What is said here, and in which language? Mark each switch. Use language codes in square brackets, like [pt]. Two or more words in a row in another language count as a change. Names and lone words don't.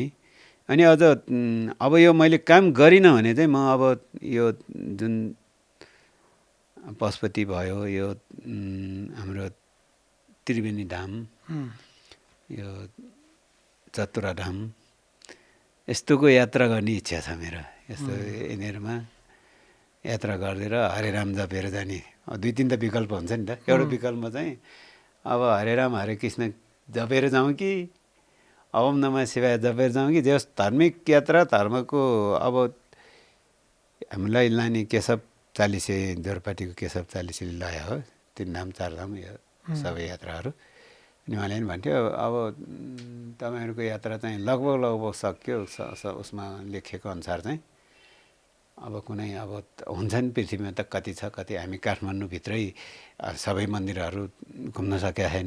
[ne] अनि अझ अब यो मैले काम गरिनँ भने चाहिँ म अब यो जुन पशुपति भयो, यो हाम्रो त्रिवेणी धाम, यो चतुरा धाम, यस्तोको यात्रा गर्ने इच्छा छ मेरो। यस्तो यिनीहरूमा यात्रा गरिदिएर हरे राम जपेर जाने 2-3 त विकल्प हुन्छ नि त। एउटा विकल्पमा चाहिँ अब हरे राम हरे कृष्ण जपेर जाउँ कि [sa] ओम नमः शिवाय [ne] जपेर जाउँ कि जस धार्मिक यात्रा धर्मको अब हामीलाई लाने केशव चालिसे जोरपाटीको केशव चालिसेले ल्यायो हो 3 धाम 4 धाम यो सबै यात्राहरू। अनि उहाँले पनि भन्थ्यो अब तपाईँहरूको यात्रा चाहिँ लगभग सक्यो उसमा लेखेको अनुसार चाहिँ अब कुनै अब हुन्छ नि पृथ्वीमा त कति छ कति हामी काठमाडौँभित्रै सबै मन्दिरहरू घुम्न सकेका छैन।